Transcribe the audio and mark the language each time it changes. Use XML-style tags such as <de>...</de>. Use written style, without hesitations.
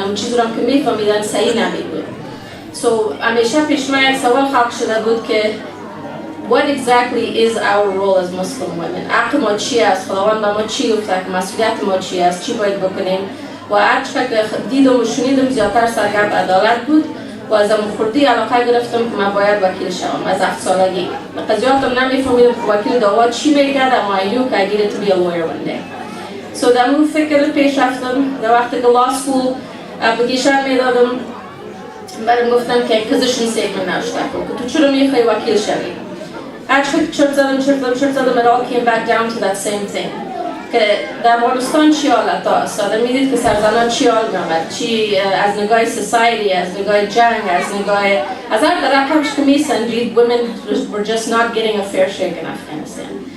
<fa>اما چیزی را که میفهمیدن صحیح نمیبود. همیشه پیش من یک سوال خلق شده بود که</fa> <en>what exactly is our role as Muslim women؟</en> <fa>حق ما چی است؟ خداوند به ما چی گفته که مسئولیت ما چی است؟ چی باید بکنیم؟ و هرچقدر که دیدم و شنیدم زیادتر سرگرم عدالت بود و از خوردی علاقه گرفتم که من باید وکیل شوم از 7 سالگی. قضیاتم نمیفهمیدم که وکیل دعوا چی میگه، اما</fa> <en>I knew I needed to be a lawyer one day.</en> <fa>در اون فکر پیش رفتم. در وقتی که law school application میدادم برام گفتم که position statement نوشته کن که تو چرا میخوای وکیل شوی.</fa> <en>Actually,</en> <fa>چرت زدم,</fa> <en>it all came back down to that same thing.</en> <fa>که در افغانستان چی حالت هست؟ آدم میدید که سرزنان چی حال میامد؟ چی از نگاه society، از نگاه جنگ، از هر رقمش که میسنجید</fa> <en>women were just not getting a fair shake in Afghanistan.</en>